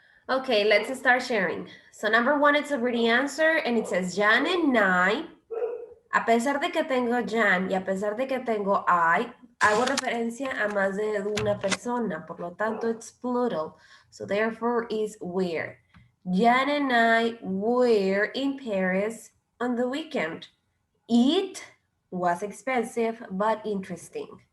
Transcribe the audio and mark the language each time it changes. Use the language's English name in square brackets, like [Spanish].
[English] Okay, let's start sharing. So number one, it's already answered and it says Jan and I. [Spanish] A pesar de que tengo Jan y a pesar de que tengo I, hago referencia a más de una persona, por lo tanto [English] it's plural. So therefore is where. Jan and I were in Paris on the weekend. It was expensive but interesting.